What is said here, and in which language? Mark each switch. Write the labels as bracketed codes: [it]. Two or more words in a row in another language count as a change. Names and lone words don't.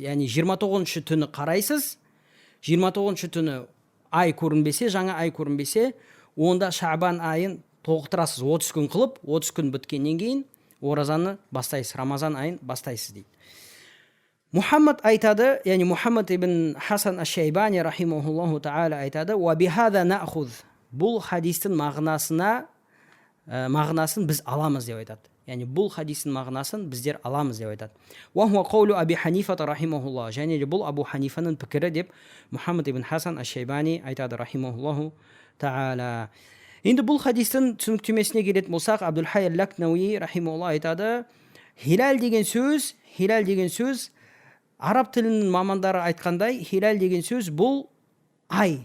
[kk] Яғни 29-шы түні қарайсыз, 29-шы түні ай көрінбесе, жаңа ай көрінбесе, онда Шабан айын толықтырасыз. 30 күн қылып, 30 күн біткеннен кейін оразаны бастайсыз, Рамазан айын бастайсыз дейді. Мухаммад айтады, яғни Мухаммад ибн Хасан аш-Шайбани [ar] رحمه الله تعالى [kk] айтады: [ar] وبهذا نأخذ. [kk] Бұл хадистің мағынасын біз аламыз деп айтады. Яғни бұл хадистің мағынасын біздер аламыз деп айтады. [ar] وهو قول أبي حنيفة رحمه الله. [kk] Және де бұл Абу Ханифаның пікірі деп Мухаммад ибн Хасан аш-Шайбани айтады [ar] رحمه الله تعالى. [kk] Енді бұл хадистің түсініктемесіне келетін болсақ, Абдул-Хай ал-Лакнауи рахимахуллах айтады: хилал деген сөз араб тілінің мамандары айтқандай, хилал деген сөз бұл ай.